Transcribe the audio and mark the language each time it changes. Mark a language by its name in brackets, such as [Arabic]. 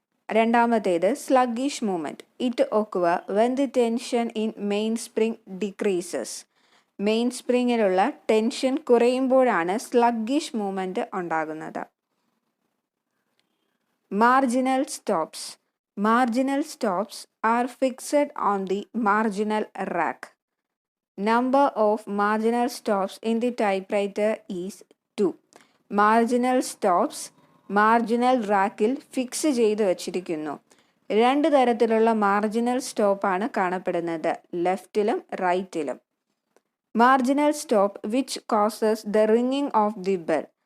[Malayalam] രണ്ടാമത്തേത് [English] Sluggish movement. It occur when the tension in main spring decreases. [Malayalam] Main സ്പ്രിങ്ങിലുള്ള tension കുറയുമ്പോഴാണ് സ്ലഗ്ഗിഷ് movement ഉണ്ടാകുന്നത്. [English] Marginal stops. Marginal stops are fixed on the marginal rack. Number of marginal stops in the typewriter is 2. [Malayalam] Marginal stops marginal റാക്കിൽ fix ചെയ്ത് വച്ചിരിക്കുന്നു. രണ്ട് തരത്തിലുള്ള marginal സ്റ്റോപ്പാണ് കാണപ്പെടുന്നത്, ലെഫ്റ്റിലും റൈറ്റിലും. [English] Marginal stop which causes the ringing of the bell.